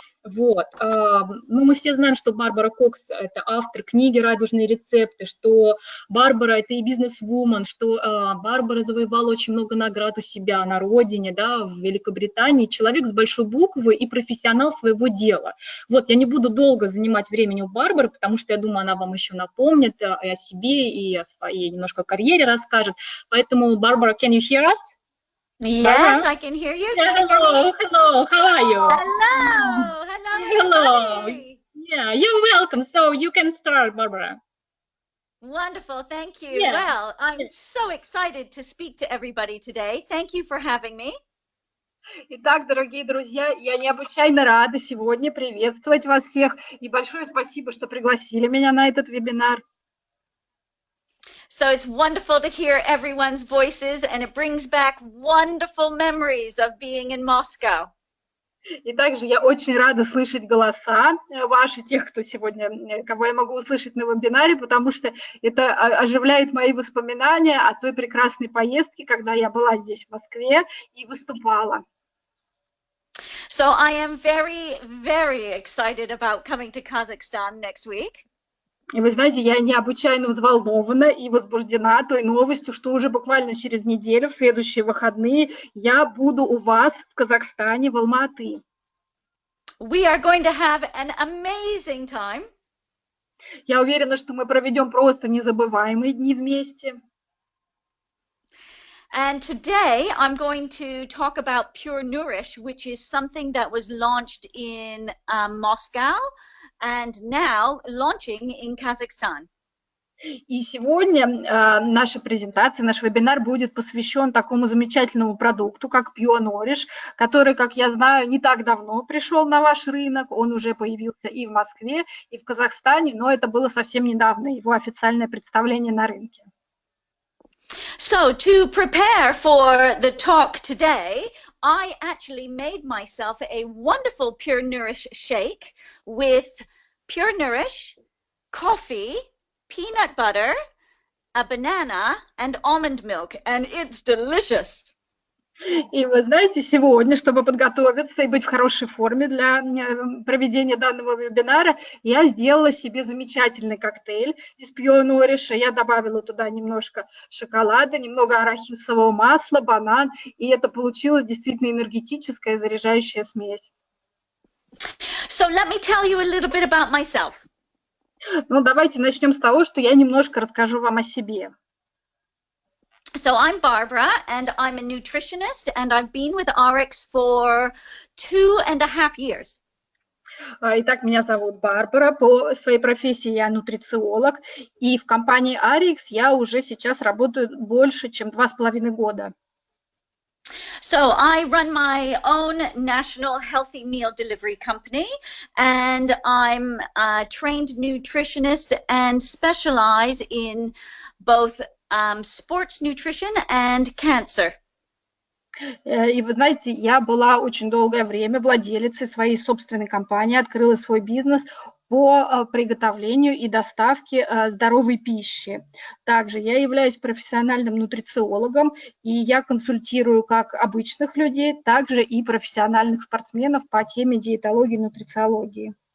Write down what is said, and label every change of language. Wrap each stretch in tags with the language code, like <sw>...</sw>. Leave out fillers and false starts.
<ru>Мы все знаем, что Бабара Кокс – это автор книги «Радужные рецепты», что Бабара – это и бизнес-вумен, что Бабара завоевала очень много наград у себя на родине, в Великобритании, человек с большой буквы и профессионал своего дела. Я не буду долго занимать времени у Бабары, потому что я думаю, она вам еще напомнит и о себе, и о своей немножко карьере расскажет. Поэтому,</ru> <en>Бабара, can you hear us? Yes, I can hear you. Hello, how are you? Hello. Yeah, you're welcome. So you can start, Barbara. Wonderful, thank you. Yeah. Well, I'm so excited to speak to everybody today. Thank you for having me.</en> <ru>Итак, дорогие друзья, я необычайно рада сегодня приветствовать вас всех. И большое спасибо, что пригласили меня на этот вебинар.</ru> <en>So it's wonderful to hear everyone's voices, and it brings back wonderful memories of being in Moscow.</en> <ru>И также я очень рада слышать голоса ваши, тех, кто сегодня, кого я могу услышать на вебинаре, потому что это оживляет мои воспоминания о той прекрасной поездке, когда я была здесь, в Москве, и выступала.</ru> <en>So I am very, very excited about coming to Kazakhstan next week.</en> <ru>И вы знаете, я необычайно взволнована и возбуждена той новостью, что уже буквально через неделю, в следующие выходные, я буду у вас в Казахстане, в Алматы.</ru> <en>We are going to have an amazing time.</en> <ru>Я уверена, что мы проведем просто незабываемые дни вместе.</ru> <en>And today I'm going to talk about Pure Nourish, which is something that was launched in Moscow and now launching in Kazakhstan.</en> <ru>И сегодня наша презентация, наш вебинар будет посвящен такому замечательному продукту, как Pure Nourish, который, как я знаю, не так давно пришел на ваш рынок. Он уже появился и в Москве, и в Казахстане, но это было совсем недавно, его официальное представление на рынке.</ru> <en>So to prepare for the talk today, I actually made myself a wonderful Pure Nourish shake with Pure Nourish, coffee, peanut butter, a banana, and almond milk, and it's delicious.</en> <ru>И вы знаете, сегодня, чтобы подготовиться и быть в хорошей форме для проведения данного вебинара, я сделала себе замечательный коктейль из Pure Nourish. Я добавила туда немножко шоколада, немного арахисового масла, банан, и это получилась действительно энергетическая заряжающая смесь.</ru> <en>So let me tell you a little bit about myself.</en> <ru>Ну, давайте начнем с того, что я немножко расскажу вам о себе.</ru> <en>So I'm Barbara, and I'm a nutritionist, and I've been with Arix for 2.5 years.</en> <ru>Итак, меня зовут Барбара, по своей профессии я нутрициолог, и в компании Arix я уже сейчас работаю больше, чем 2,5 года.</ru> <en>So I run my own national healthy meal delivery company, and I'm a trained nutritionist and specialize in both sports nutrition and cancer.</en> <ru>И вы знаете, я была очень долгое время владелицей своей собственной компании, открыла свой бизнес по приготовлению и доставке здоровой пищи. Также я являюсь профессиональным нутрициологом, и я консультирую как обычных людей, также и профессиональных спортсменов по теме диетологии и нутрициологии.</ru>